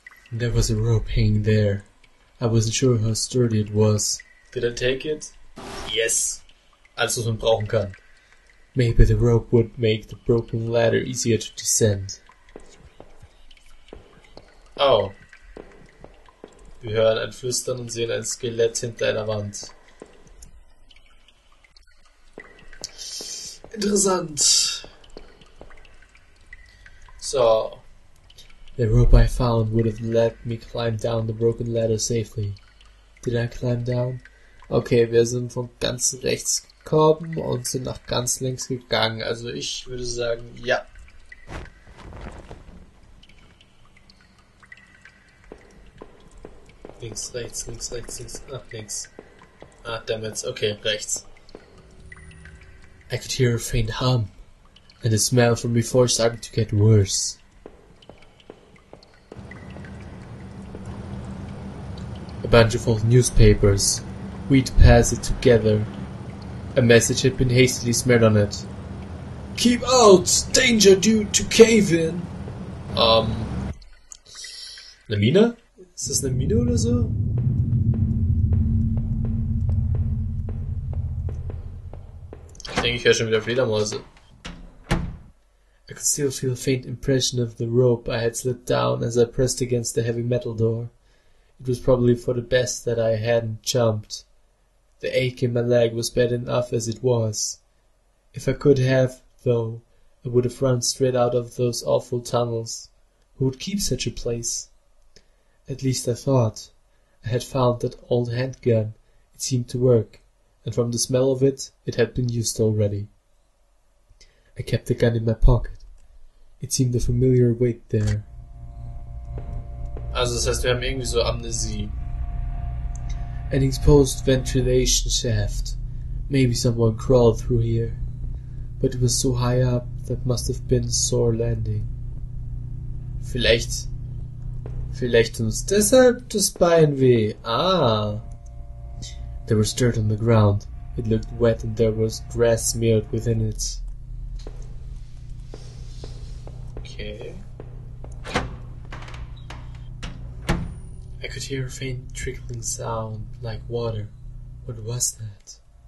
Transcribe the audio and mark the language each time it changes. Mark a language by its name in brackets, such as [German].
[English] There was a rope hanging there. I wasn't sure how sturdy it was. Did I take it? Yes. [German] Alles, was man brauchen kann. [English] Maybe the rope would make the broken ladder easier to descend. Oh. [German] Wir hören ein Flüstern und sehen ein Skelett hinter einer Wand. Interessant. So. [English] The rope I found would have let me climb down the broken ladder safely. Did I climb down? [German] Okay, wir sind von ganz rechts gekommen und sind nach ganz links gegangen. Also ich würde sagen, ja. Links, rechts, links, rechts, links. Ach, links. Ah, dammit. Okay, rechts. [English] I could hear a faint hum, and the smell from before started to get worse. A bunch of old newspapers. We'd pass it together. A message had been hastily smeared on it. Keep out! Danger due to cave in! [German] Eine Mine? Ist das eine Mine oder so? Ich denke, ich höre schon wieder Fledermäuse. [English] I could still feel a faint impression of the rope I had slid down as I pressed against the heavy metal door. It was probably for the best that I hadn't jumped. The ache in my leg was bad enough as it was. If I could have, though, I would have run straight out of those awful tunnels. Who would keep such a place? At least I thought. I had found that old handgun. It seemed to work, and from the smell of it, it had been used already. I kept the gun in my pocket. It seemed a familiar weight there. [German] Also das heißt, wir haben irgendwie so Amnesie. [English] An exposed ventilation shaft. Maybe someone crawled through here. But it was so high up, that must have been a sore landing. [German] Vielleicht uns deshalb das Bein weh. Ah. [English] There was dirt on the ground. It looked wet and there was grass smeared within it. Okay. I could hear a faint trickling sound, like water. What was that?